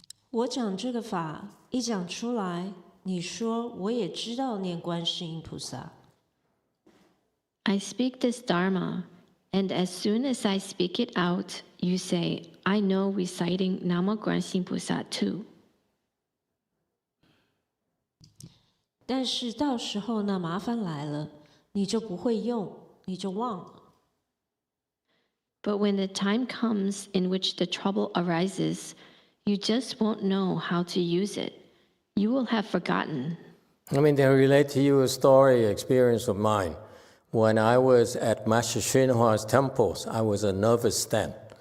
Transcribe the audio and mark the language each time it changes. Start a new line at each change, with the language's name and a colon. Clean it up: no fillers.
Chinese: 我讲这个法，一讲出来，你说我也知道念观世音菩萨。
English: I speak this Dharma, and as soon as I speak it out, you say, I know reciting Namo Guanxin Pusa too.
Chinese: 但是到时候那麻烦来了，你就不会用，你就忘了。
English: But when the time comes in which the trouble arises, you just won't know how to use it. You will have forgotten. I mean, they relate to you a story, experience of mine. When I was at Master Shinhua's temples, I was a nervous then.